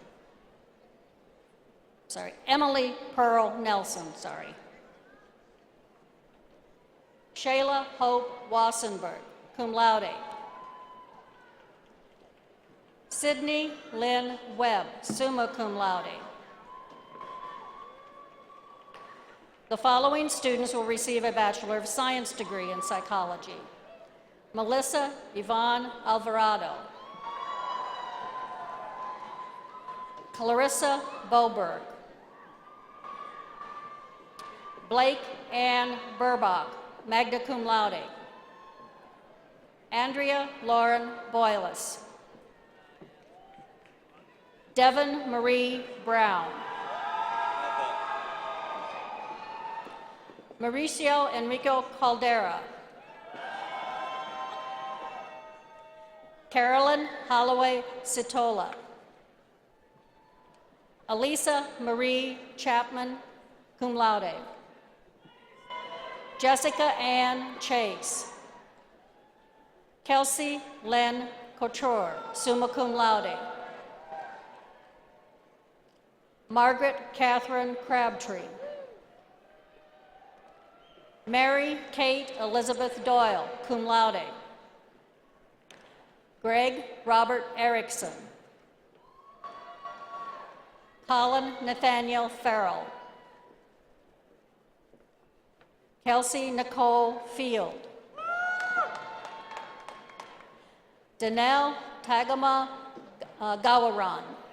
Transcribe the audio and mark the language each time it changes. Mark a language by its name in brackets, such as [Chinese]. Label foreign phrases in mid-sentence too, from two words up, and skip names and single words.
[English] Emily Pearl Nelson, Shayla Hope Wassenberg, [Latin] cum laude. [English] Sydney Lynn Webb, [Latin] summa cum laude. [English] The following students will receive a Bachelor of Science degree in Psychology. Melissa Yvonne Alvarado. Clarissa Boberg. Blake Ann Burbach, [Latin] magna cum laude. [English] Andrea Lauren Boyles. Devon Marie Brown. Mauricio Enrico Caldera. Carolyn Holloway Sitola. Elisa Marie Chapman, [Latin] cum laude. [English] Jessica Ann Chase. Kelsey Len Couture, [Latin] summa cum laude. [English] Margaret Catherine Crabtree. Mary Kate Elizabeth Doyle, [Latin] cum laude. [English] Greg Robert Erickson. Colin Nathaniel Farrell. Kelsey Nicole Field. Danelle Tagama Gawaran.